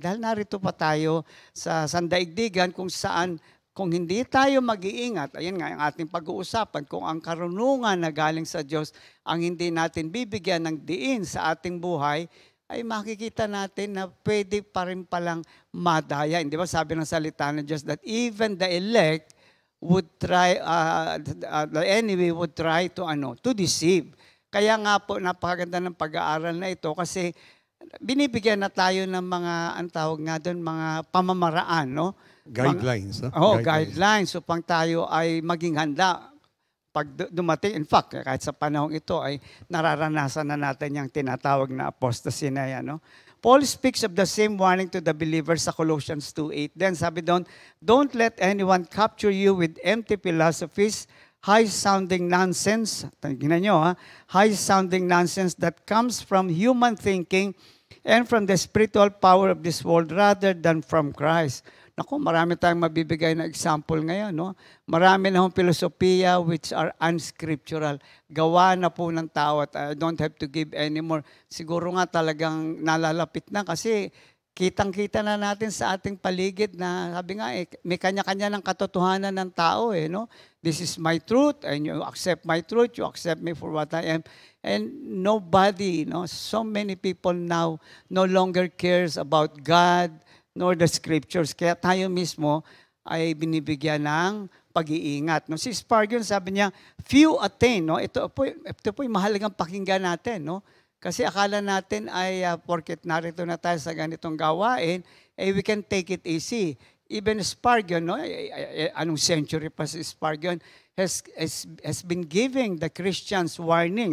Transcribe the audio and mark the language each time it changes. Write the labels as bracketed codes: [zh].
[tl] Dahil narito pa tayo sa sandaigdigan kung saan, kung hindi tayo mag-iingat, ayan nga ang ating pag-uusapan, kung ang karunungan na galing sa Diyos ang hindi natin bibigyan ng diin sa ating buhay, ay makikita natin na pwede pa rin palang madaya. Hindi ba sabi ng salita ng Diyos [en] that even the elect would try, the enemy would try to deceive. [tl] Kaya nga po, napakaganda ng pag-aaral na ito kasi binibigyan na tayo ng mga, ang tawag nga doon, mga pamamaraan, no? [en] Guidelines. [tl] Guidelines upang tayo ay maging handa. Pag dumating, [en] in fact, [tl] kahit sa panahong ito ay nararanasan na natin yung tinatawag na apostasy na yan. No? [en] Paul speaks of the same warning to the believers sa Colossians 2:8. Then [tl] sabi doon, [en] don't let anyone capture you with empty philosophies, high-sounding nonsense. [tl] Tingnan nyo, [en] high-sounding nonsense that comes from human thinking and from the spiritual power of this world rather than from Christ. [tl] Naku, marami tayong mabibigay na example ngayon, no? Marami na hong filosofiya [en] which are unscriptural. [tl] Gawa na po ng tao at [en] I don't have to give anymore. [tl] Siguro nga talagang nalalapit na kasi kitang-kita na natin sa ating paligid na sabi nga may kanya-kanya ng katotohanan ng tao no? [en] This is my truth and you accept my truth, you accept me for what I am. And nobody, no? So many people now no longer cares about God, nor the scriptures. [tl] Kaya tayo mismo ay binibigyan ng pag-iingat. No? Si Spurgeon sabi niya, [en] few attain. [tl] No? Ito po yung mahalagang pakinggan natin. No? Kasi akala natin ay porket narito na tayo sa ganitong gawain, [en] we can take it easy. Even Spurgeon, no? [tl] Anong century pa [en] si Spurgeon, has been giving the Christians warning.